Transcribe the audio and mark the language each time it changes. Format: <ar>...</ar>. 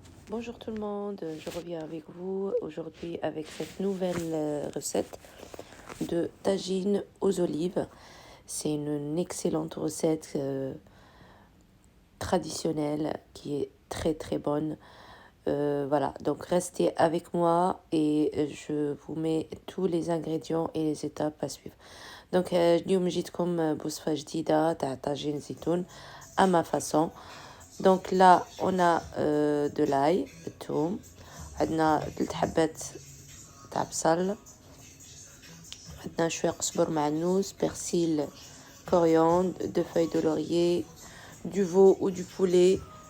<fr>Bonjour tout le monde, je reviens avec vous aujourd'hui avec cette nouvelle recette de tagine aux olives. C'est une excellente recette traditionnelle qui est très très bonne. Voilà, donc restez avec moi et je vous mets tous les ingrédients et les étapes à suivre. Donc</fr> <ar>اليوم جيتكم بوصفة جديدة تاع طاجين زيتون</ar> <fr>à ma façon. Donc là, on a de l'ail,</fr> <ar>الثوم, عندنا 3 حبات تاع بصل, عندنا شوية قزبر معنوس,</ar> <fr>persil, coriandre, 2 feuilles de laurier, du veau ou du poulet.</fr>